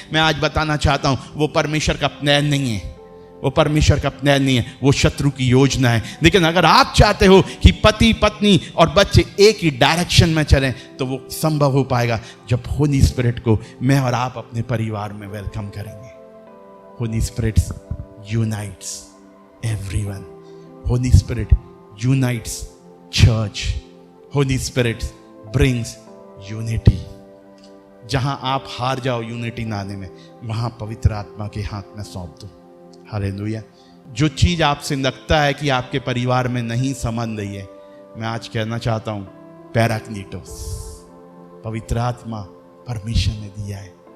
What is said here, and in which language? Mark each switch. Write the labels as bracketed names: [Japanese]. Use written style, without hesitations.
[Hindi] मैं आज बताना चाहता हूं, वो परमेश्वर का प्लान नहीं है, वो परमेश्वर का प्लान नहीं है, वो शत्रु की योजना है। लेकिन अगर आप चाहते हो कि पति पत्नी और बच्चे एक ही डायरेक्शन में चलें, तो वो संभव हो पाएगा जब होली स्पिरिट को मैं और आप अपने परिवार में वेलकम करेंगे। [English] Holy Spirit unites everyone. Holy Spirit unites church. Holy Spirit brings unity. [Hindi] जहां आप हार जाओ यूनिटी लाने में, वहां पवित्र आत्मा के हाथ में सौंप दो। हालेलुया। जो चीज आपसे लगता है कि आपके परिवार में नहीं समझ रही है, मैं आज कहना चाहता हूं, पैराक्लीटोस, पवित्र आत्मा परमिशन ने दिया है।